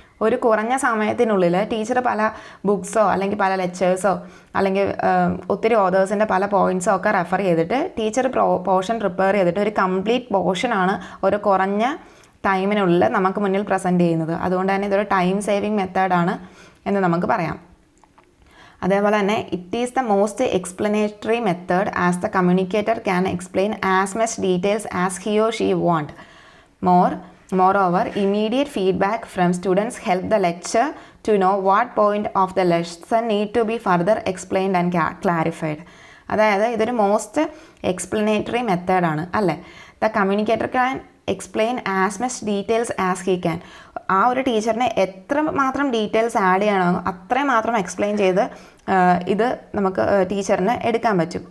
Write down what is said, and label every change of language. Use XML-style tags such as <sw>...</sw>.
<ml>ഒരു കുറഞ്ഞ സമയത്തിനുള്ളിൽ ടീച്ചർ പല ബുക്സോ അല്ലെങ്കിൽ പല ലെക്ചേഴ്സോ അല്ലെങ്കിൽ ഒത്തിരി ഓതേഴ്സിൻ്റെ പല പോയിൻറ്റ്സോ ഒക്കെ റെഫർ ചെയ്തിട്ട് ടീച്ചർ പോർഷൻ പ്രിപ്പയർ ചെയ്തിട്ട് ഒരു കംപ്ലീറ്റ് പോർഷനാണ് ഒരു കുറഞ്ഞ ടൈമിനുള്ളിൽ നമുക്ക് മുന്നിൽ പ്രസൻറ്റ് ചെയ്യുന്നത്. അതുകൊണ്ട് തന്നെ ഇതൊരു ടൈം സേവിങ് മെത്തേഡാണ് എന്ന് നമുക്ക് പറയാം. അതേപോലെ തന്നെ</ml> <en>It is the most explanatory method as the communicator can explain as much details as he or she want. Moreover, immediate feedback from students help the lecturer to know what point of the lesson need to be further explained and clarified.</en> <ml>അതായത് ഇതൊരു most explanatory മെത്തേഡാണ് അല്ലേ.</ml> <en>The communicator can explain as much details as he can.</en> <ml>ആ ഒരു ടീച്ചറിനെ എത്ര മാത്രം details add ചെയ്യണമോ അത്രയും മാത്രം എക്സ്പ്ലെയിൻ ചെയ്ത് ഇത് നമുക്ക് ടീച്ചറിന് എടുക്കാൻ പറ്റും.</ml>